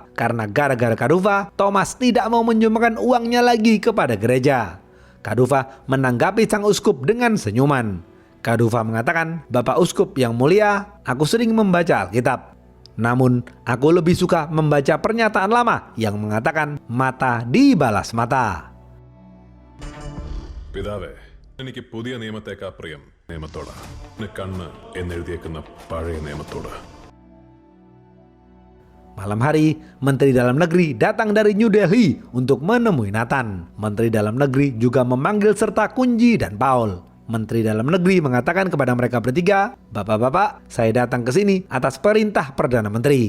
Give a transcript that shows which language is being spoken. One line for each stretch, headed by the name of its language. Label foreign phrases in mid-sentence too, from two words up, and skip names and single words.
Indonesian: Karena gara-gara Kadufa, Thomas tidak mau menyumbangkan uangnya lagi kepada gereja. Kadufa menanggapi sang uskup dengan senyuman. Kadufa mengatakan, "Bapak Uskup yang mulia, aku sering membaca Alkitab. Namun, aku lebih suka membaca pernyataan lama yang mengatakan mata dibalas mata."
Malayalam: പിതാവേ, എനിക്ക് പുതിയ നിയമത്തേക്കാ പ്രിയം നിയമത്തോട്. കണ്ണ് എന്നെഴുതിയേക്കുന്ന പഴയ നിയമത്തോട്.
Indonesian: Malam hari, Menteri Dalam Negeri datang dari New Delhi untuk menemui Nathan. Menteri Dalam Negeri juga memanggil serta Kunci dan Paul. Menteri Dalam Negeri mengatakan kepada mereka bertiga, "Bapak-bapak, saya datang ke sini atas perintah Perdana Menteri.